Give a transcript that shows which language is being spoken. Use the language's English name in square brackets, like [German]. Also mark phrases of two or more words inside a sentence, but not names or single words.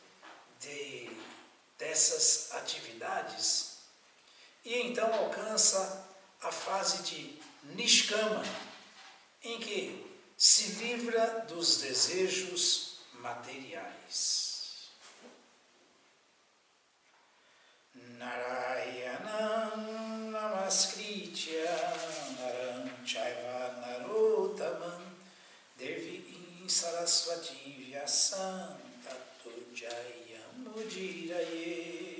[Portuguese] dessas atividades e então alcança a fase de Nishkama, em que se livra dos desejos materiais. [Sanskrit] नारायणं नमस्कृत्य नरं चैव नरोत्तमं देवीं सरस्वती व्यासं ततो जयमुदीरये.